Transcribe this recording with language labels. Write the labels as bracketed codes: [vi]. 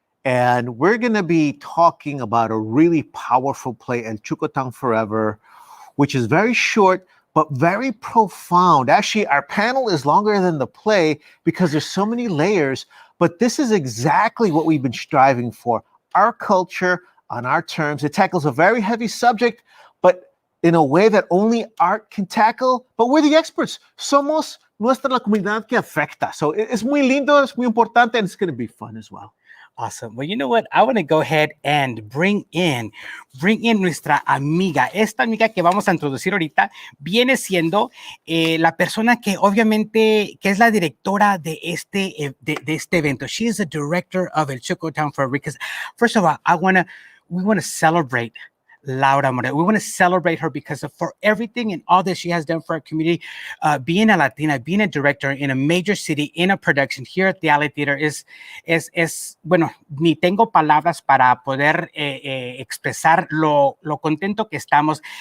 [en] And we're going to be talking about a really powerful play, El CHUCO Town Forever, which is very short, but very profound. Actually, our panel is longer than the play because there's so many layers. But this is exactly what we've been striving for. Our culture on our terms. It tackles a very heavy subject, but in a way that only art can tackle, but we're the experts. [es] Somos nuestra la comunidad que afecta. [en] So it's [es] muy lindo, es muy importante, [en] and it's going to be fun as well. Awesome. Well, you know what? I want to go ahead and bring in [es] nuestra amiga. Esta amiga que vamos a introducir ahorita viene siendo la persona que obviamente que es la directora de este evento. [en] She is the director of El CHUCO Town Forever because, first of all, we want to celebrate Laura Moreno. We want to celebrate her because for everything and all that she has done for our community, being a Latina, being a director in a major city, in a production here at the Alley Theater [es] es bueno, ni tengo palabras para poder expresar lo contento que estamos.